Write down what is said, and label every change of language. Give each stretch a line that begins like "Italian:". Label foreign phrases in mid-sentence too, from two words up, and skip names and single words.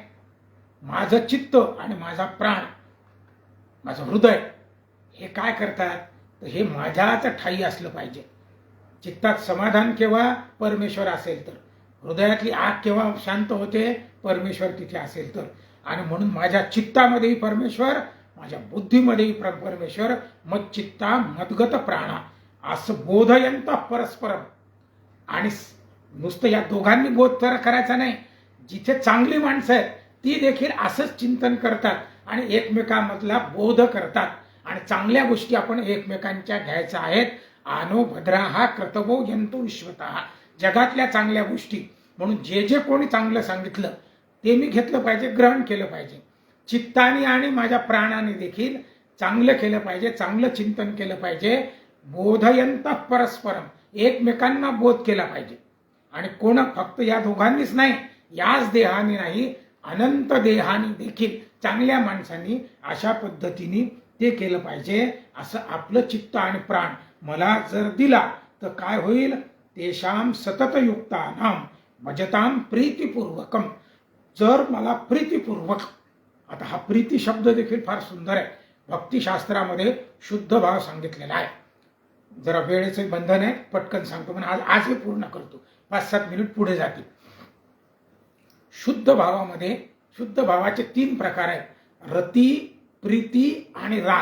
Marathi: माझं चित्त आणि माझा प्राण, माझं हृदय हे काय करतात? तर हे माझ्याच ठाई असलं पाहिजे. चित्तात समाधान केव्हा? परमेश्वर असेल तर. हृदयातली आग केव्हा शांत होते? परमेश्वर तिथे असेल तर. आणि म्हणून माझ्या चित्तामध्येही परमेश्वर, माझ्या बुद्धीमध्येही परमेश्वर,
Sanskrit: मच्चित्ता मद्गत प्राणा असं बोधयंत परस्परम.
Marathi: आणि नुसतं या दोघांनी बोध तर करायचा नाही, जिथे चांगली माणसं आहेत ती देखील असंच चिंतन करतात आणि एकमेकांमधला बोध करतात आणि चांगल्या गोष्टी आपण एकमेकांच्या घ्यायच्या आहेत.
Sanskrit: आनो भद्राहा क्रतवो यंतु विश्वतः.
Marathi: जगातल्या चांगल्या गोष्टी, म्हणून जे जे कोणी चांगलं सांगितलं ते मी घेतलं पाहिजे, ग्रहण केलं पाहिजे. चित्ताने आणि माझ्या प्राणाने देखील चांगलं केलं पाहिजे, चांगलं चिंतन केलं पाहिजे.
Sanskrit: बोधयंत परस्परम,
Marathi: एकमेकांना बोध केला पाहिजे. आणि कोण फक्त या दोघांनीच नाही, याच देहाने नाही, अनंत देहानी देखील चांगल्या माणसांनी अशा पद्धतीने ते केलं पाहिजे. असं आपलं चित्त आणि प्राण मला जर दिला तर काय होईल?
Sanskrit: तेषाम सततयुक्तानाम भजताम प्रीतिपूर्वकम.
Marathi: जर मला प्रीतिपूर्वक, आता हा प्रीती शब्द देखील फार सुंदर आहे. भक्तिशास्त्रामध्ये शुद्ध भाव सांगितलेला आहे. जरा वेळेचं बंधन आहे, पटकन सांगतो, पण आज हे पूर्ण करतो, 5-7 मिनिट पुढे जातील. शुद्ध भावामध्ये, शुद्ध भावाचे 3 प्रकार आहेत: रती, प्रीती आणि राग.